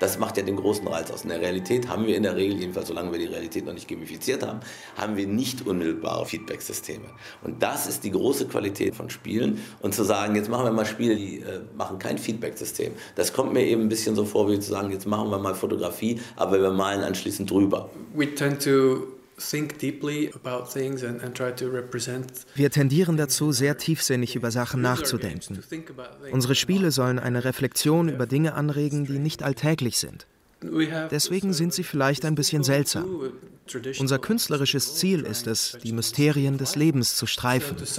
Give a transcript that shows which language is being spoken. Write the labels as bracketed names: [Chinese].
[German] Das macht ja den großen Reiz aus. In der Realität haben wir in der Regel, jedenfalls solange wir die Realität noch nicht gamifiziert haben, haben wir nicht unmittelbare Feedbacksysteme. Und das ist die große Qualität von Spielen. Und zu sagen, jetzt machen wir mal Spiele, die machen kein Feedbacksystem, das kommt mir eben ein bisschen so vor, wie zu sagen, jetzt machen wir mal Fotografie, aber wir malen anschließend drüber. [English] We tend to think deeply about things and try to represent. [German] Wir tendieren dazu, sehr tiefsinnig über Sachen nachzudenken. Unsere Spiele sollen eine Reflexion über Dinge anregen, die nicht alltäglich sind. Deswegen sind sie vielleicht ein bisschen seltsam. Unser künstlerisches Ziel ist es, die Mysterien des Lebens zu streifen.